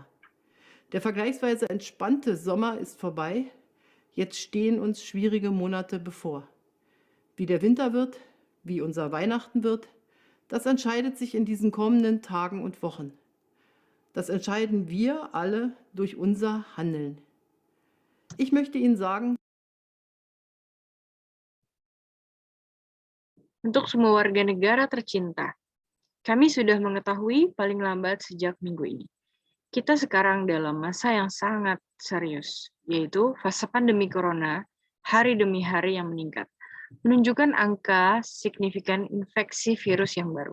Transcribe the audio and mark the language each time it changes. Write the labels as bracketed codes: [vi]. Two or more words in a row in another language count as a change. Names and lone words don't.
[de] Der vergleichsweise entspannte Sommer ist vorbei, jetzt stehen uns schwierige Monate bevor. Wie der Winter wird, wie unser Weihnachten wird, das entscheidet sich in diesen kommenden Tagen und Wochen. Das entscheiden wir alle durch unser Handeln. Ich möchte Ihnen sagen, [id] Untuk semua warga negara tercinta, kami sudah mengetahui paling lambat sejak minggu ini. Kita sekarang dalam masa yang sangat serius, yaitu fase pandemi corona, hari demi hari yang meningkat, menunjukkan angka signifikan infeksi virus yang baru.